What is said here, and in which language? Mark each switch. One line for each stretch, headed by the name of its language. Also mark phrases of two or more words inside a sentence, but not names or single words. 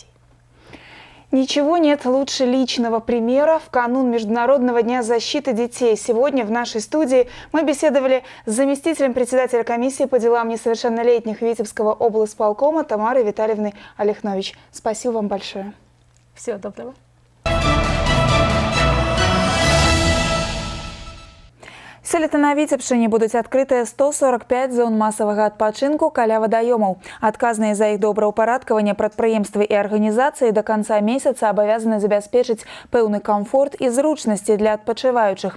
Russian: Ничего нет лучше личного примера. В канун Международного дня защиты детей сегодня в нашей студии мы беседовали с заместителем председателя комиссии по делам несовершеннолетних Витебского облсполкома Тамарой Витальевной Олехнович. Спасибо вам большое. Всего доброго.
Belarusian: Сёлета на Віцебшчыне будуць адкрытыя 145 зон масавага адпачынку каля вадаёмаў. Адказныя за іх добраўпарадкаванне прадпрыемствы і арганізацыі да канца месяца абавязаны забяспечыць пэўны камфорт і зручнасці для адпачываючых.